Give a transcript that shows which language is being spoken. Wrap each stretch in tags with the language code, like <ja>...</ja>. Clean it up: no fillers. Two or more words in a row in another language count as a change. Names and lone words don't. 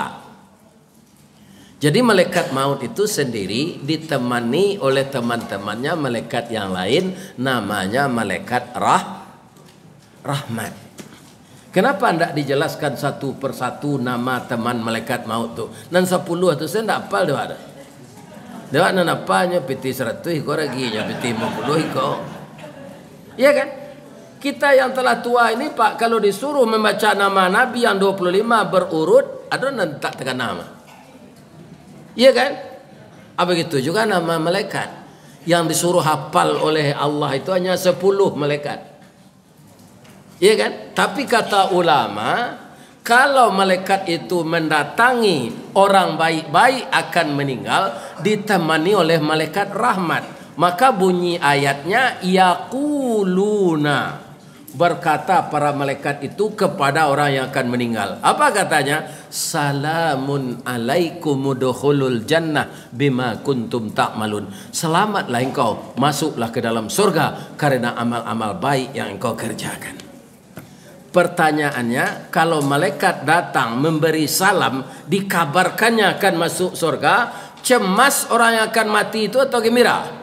<id>Jadi malaikat maut itu sendiri ditemani oleh teman-temannya malaikat yang lain, namanya malaikat rahmat. Kenapa ndak dijelaskan satu persatu nama teman malaikat maut tu?</id> <min>Nan 10 tu saya ndak hafal dah ada. Dewa nanapanya piti 100 iko raginya piti 50 iko.</min> <id>Iya kan? Kita yang telah tua ini Pak, kalau disuruh membaca nama Nabi yang 25 berurut, ada nanti tekan nama. Iya kan? Begitu juga nama malaikat. Yang disuruh hafal oleh Allah itu hanya 10 malaikat. Iya kan? Tapi kata ulama, kalau malaikat itu mendatangi orang baik-baik akan meninggal ditemani oleh malaikat rahmat, maka bunyi ayatnya yaquluna, berkata para malaikat itu kepada orang yang akan meninggal. Apa katanya?</id> <ar>سلام عليكم ادخلوا الجنة بما كنتم تعملون.</ar> <id>Selamatlah engkau, masuklah ke dalam surga karena amal-amal baik yang engkau kerjakan. Pertanyaannya, kalau malaikat datang memberi salam, dikabarkannya akan masuk surga, cemas orang yang akan mati itu atau gembira?</id>